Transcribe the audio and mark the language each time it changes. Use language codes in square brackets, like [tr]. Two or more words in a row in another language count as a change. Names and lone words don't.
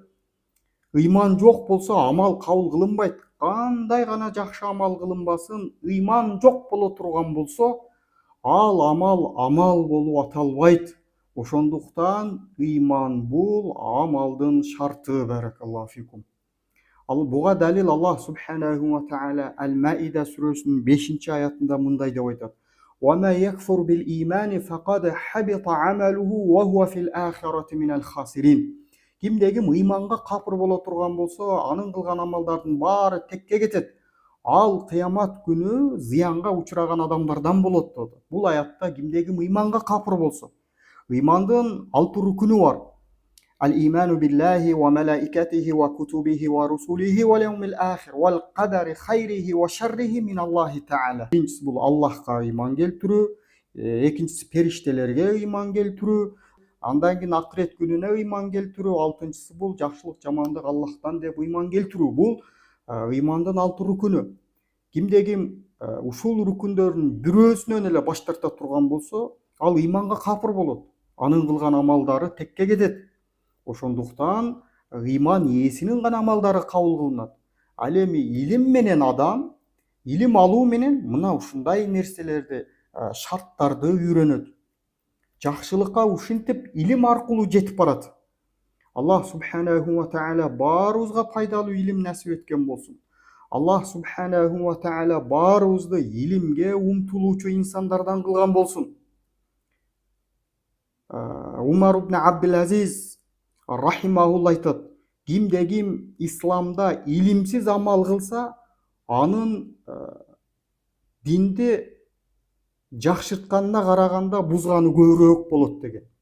[ky] Ыйман жок болсо амал кабыл кылынбайт. Кандай гана жакшы амал кылынбасын, ыйман жок боло турган болсо, ал амал болуп аталбайт. Ошондуктан ыйман бул амалдын шарты. [ar] بارك الله فيكم. [ky] Ал буга далил Аллах [ar] سبحانه وتعالى [ky] Ал-Маида сүрөсүнүн 5-аятында мындай деп айтат: [ar] "ومن يكفر بالإيمان فقد حبط عمله وهو في الآخرة من الخاسرين." [ky] Кимде ким ыйманга капыр боло турган болсо, анын кылган амалдардын баары текке кетет. Ал кыямат күнү зыянга учураган адамдардан болот dedi. Бул аятта кимде ким ыйманга капыр болсо, ыймандын 6 рукуну бар. [ar] الإيمان بالله وملائكته وكتبه ورسله واليوم الآخر والقدر خيره وشره من الله تعالى. [ky] Birincisi bul Allah'a iman keltirүү, экинчиси периштелерге ыйман келтирүү, андан кийин акырет күнүнө ыйман келтирүү, алтынчысы бул жакшылык жамандык Аллахтан деп ыйман келтирүү. Бул ыймандын 6 рукуну. Кимде ким ушул рукундөрдүн бирөөсүнөн эле баш тарта турган болсо, ал ыйманга капыр болот. Анын кылган амалдары текке кетет. Ошондуктан ыйман ээсинин гана амалдары кабыл кылынат. Ал эми илим менен адам, илим алуу менен мына ушундай нерселерди, шарттарды үйрөнөт. Жакшылыкка ушинтип илим аркылуу жетип барат. Аллах [ar] سبحانه وتعالى [ky] барыбызга пайдалуу илим насип эткен болсун. Аллах [ar] سبحانه وتعالى [ky] барыбызды илимге умтулуучу инсандардан кылган болсун. Умар ибн Абдул-Азиз рахимахулла айтат: кимде ким исламда илимсиз амал кылса, анын динди жакшыртканына караганда бузганы көбүрөөк болот деген.